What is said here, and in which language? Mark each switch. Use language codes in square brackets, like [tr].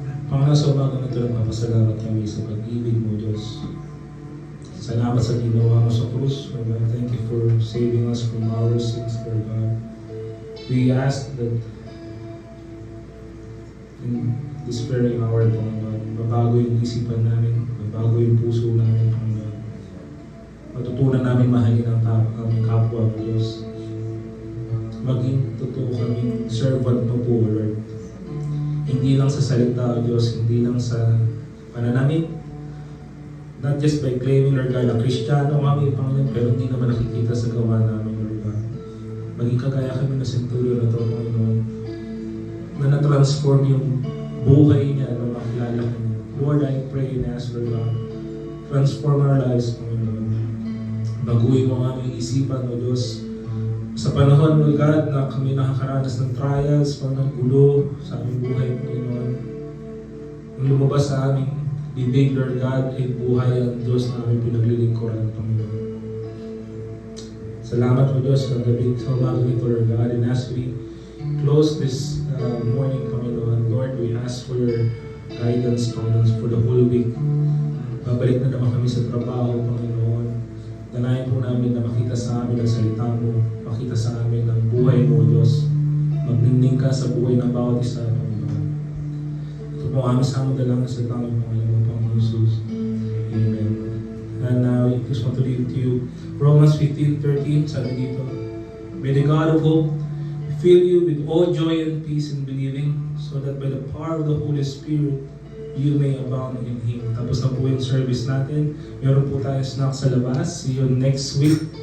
[tl] Panginoon, sa umaga na ito, nagpapasalamat kami sa pag-ibig mo, Diyos. Salamat sa ginawa mo sa krus, Lord God. [en] Thank you for saving us from our sins, Lord God. We ask that in this very hour, [tl] Panginoon, mabago yung isipan namin, mabago yung puso namin, Panginoon. Matutunan namin mahalin ang aming kapwa, Diyos. Maging totoo kaming servant mo po, Lord. Hindi lang sa salita, Diyos, hindi lang sa pananamit. [en] Not just by claiming, [tl] Lord God, na Kristiyano kami, Panginoon, pero hindi naman nakikita sa gawa namin, Lord God. Maging kagaya kami na centurion na ito, Panginoon, na na-transform yung buhay niya na makilala ko niya. [en] Lord, I pray and ask, Lord God, transform our lives, Panginoon. [tl] Baguhin mo ang aming isipan, O Diyos. Sa panahon, Lord God, na kami nakakaranas ng trials, Panginoon, gulo sa aming buhay, Panginoon. Ang lumabas sa aming bibig, Lord God, ay buhay ang Diyos na aming pinaglilingkuran, Panginoon. Salamat, O Diyos, sa gabi, sa umaga nito, Lord God. [en] And as we close this morning, Panginoon, Lord, we ask for your guidance, Panginoon, for the whole week. [tl] Babalik na naman kami sa trabaho, Panginoon. Danayan po namin na makita sa amin ang salita mo, makita sa amin ang buhay mo, Diyos. Magningning ka sa buhay ng bawat isa, Panginoon. Ito po ang aming samang dalangin sa tanging Panginoon, Panginoon Jesus. Amen. [en] And now, I just want to read to you Romans 15:13, [tl] sabi dito, [en] may the God of hope fill you with all joy and peace in believing, so that by the power of the Holy Spirit, you may abound in Him. [tl] Tapos na po yung service natin. Meron po tayong snack sa labas. [en] See you next week.